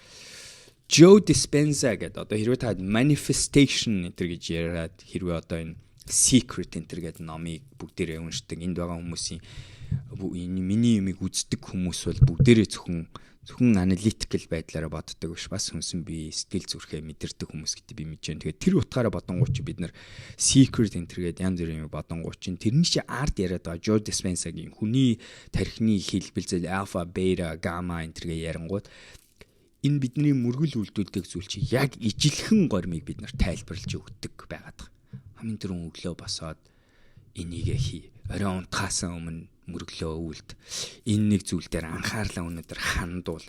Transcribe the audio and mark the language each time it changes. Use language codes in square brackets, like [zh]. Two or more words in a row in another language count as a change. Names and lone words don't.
[mn] Joe Dispenza гэдэг одоо хэрвээ та manifestation энэ гэж яриад хэрвээ одоо энэ secret энэ гэдэг номыг бүгдээрээ уншдаг энд байгаа хүмүүсийн миний юмыг үздэг хүмүүс бол бүгдээрээ зөвхөн аналитикл байдлаараа боддог биш бас хүнсэн би сэтгэл зүрхээ мэдэрдэг хүмүүс гэдэг би мэдэж байна. Тэгээд тэр утгаараа бодонгууд чи бид нар secret энэ гэдэг янз бүрийн юм бодонгууд чинь тэрний чи арт яриад байгаа Joe Dispenza-гийн хүний тархины хэлбэлзэл [en] alpha, beta, gamma [mn] энэ ярангууд энэ бидний мөргөл үйлдүүлдэг зүйл чи яг ижилхэн гормыг бид нар тайлбарлаж өгдөг байгаад байгаа. Хамгийн түрүүн өглөө босоод энийг хий. Орой унтахаас өмнө мөрөглөө үлд. Энэ нэг зүйл дээр анхаарлаа өнөдөр хандуул.